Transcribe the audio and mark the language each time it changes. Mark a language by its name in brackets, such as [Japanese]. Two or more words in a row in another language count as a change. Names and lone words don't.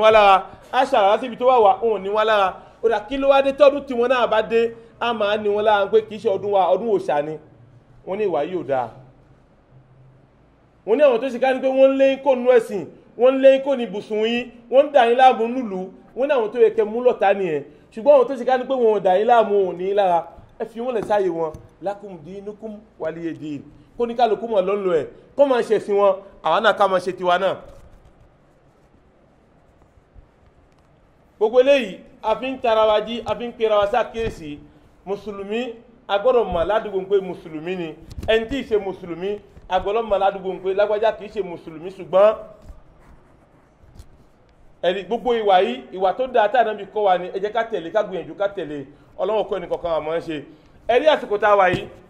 [Yoruba] wá lára aṣàràrá síbi tó wà wá wọn ò ní wá lára ó dà kí ló wá dé tọ́dún tí wọn náà bá dé á máa ní wọn lára pé kì í ṣe ọdún wa ọdún òòṣà ni wọn ní ìwà yìí ò dáa wọn ní àwọn tó ṣe ká ní pé wọ́n ń lé kó nú ẹ̀sìn wọ́n ń lé kó ní ibùsùn yín wọ́n ń dà yín láàmú nílùú wọ́n ní àwọn tó yẹ kẹ́ mú lọ́ta nìyẹn ṣùgbọ́n àwọn tó ṣe ká ní pé wọn ò dà yín láàmú ò ní lára ẹ fi wọn lẹ̀ sáyé wọn [Arabic] لكم دينكم ولي دين [Yoruba] kó ní kálukú mọ̀ lọ́nlọ́ ẹ̀ kó máa ṣe sí wọn àwa náà ká máa ṣe tiwa náà. gbogbo eléyìí a fi ń tara wa jí a fi ń pera wa ṣàkíyèsí mùsùlùmí agbọ́dọ̀ mọ̀ ládùúgbò pé mùsùlùmí ni ẹni tí ì ṣe mùsùlùmí agbọ́dọ̀ mọ̀ ládùúgbò pé lágbájá kì í ṣe mùsùlùmí ṣùgbọ́n ẹ̀rí gbogbo ìwà yìí ìwà tó dáa tá ànábì kọ́ wa ni ẹ jẹ́ ká tẹ̀lé ká gbìyànjú ká tẹ̀lé ọlọ́wọ́ kọ́ ẹnì kọ̀ọ̀kan àmọ́ ń ṣe ẹ̀rí àsìkò tá a wà yìí